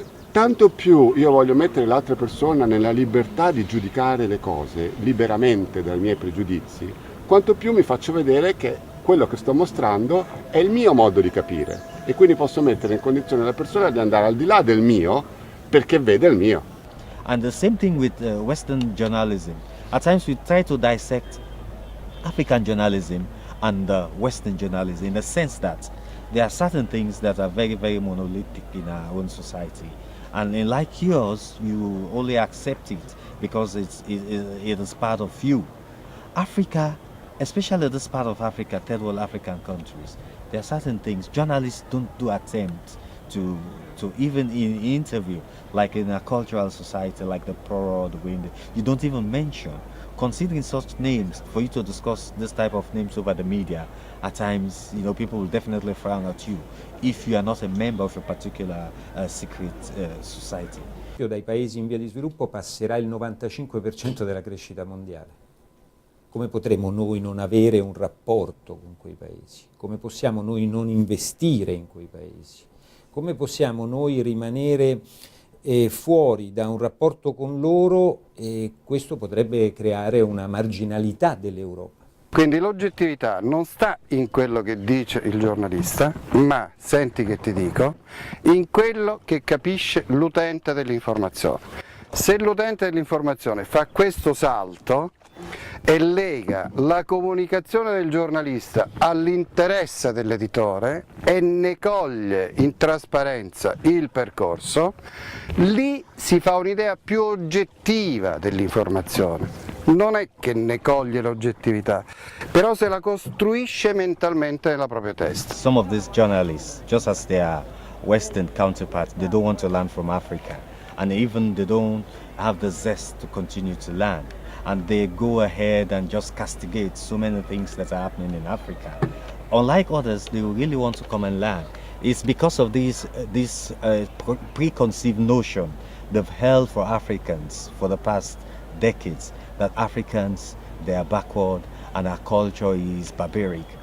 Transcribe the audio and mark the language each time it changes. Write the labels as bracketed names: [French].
[Italian] Tanto più io voglio mettere l'altra persona nella libertà di giudicare le cose liberamente dai miei pregiudizi, quanto più mi faccio vedere che quello che sto mostrando è il mio modo di capire e quindi posso mettere in condizione la persona di andare al di là del mio perché vede il mio. [English] And the same thing with Western journalism. At times we try to dissect African journalism and Western journalism in the sense that there are certain things that are very, very monolithic in our own society. And like yours, you only accept it because it is part of you. Africa, especially this part of Africa, third world African countries, there are certain things journalists don't do attempt to even in interview, like in a cultural society like the Pro or the Vrinda, you don't even mention. Considering such names, for you to discuss this type of names over the media, at times, people will definitely frown at you if you are not a member of a particular secret society. [Italian] Dai paesi in via di sviluppo passerà il 95% della crescita mondiale. Come potremo noi non avere un rapporto con quei paesi? Come possiamo noi non investire in quei paesi? Come possiamo noi rimanere fuori da un rapporto con loro e questo potrebbe creare una marginalità dell'Europa? Quindi l'oggettività non sta in quello che dice il giornalista, ma, senti che ti dico, in quello che capisce l'utente dell'informazione. Se l'utente dell'informazione fa questo salto e lega la comunicazione del giornalista all'interesse dell'editore e ne coglie in trasparenza il percorso, lì si fa un'idea più oggettiva dell'informazione. Non è che ne coglie l'oggettività, però se la costruisce mentalmente nella propria testa. [English] Some of these journalists, just as their Western counterparts, they don't want to learn from Africa, and even they don't have the zest to continue to learn. And they go ahead and just castigate so many things that are happening in Africa. Unlike others, they really want to come and learn. It's because of this preconceived notion they've held for Africans for the past decades, that Africans, they are backward and our culture is barbaric.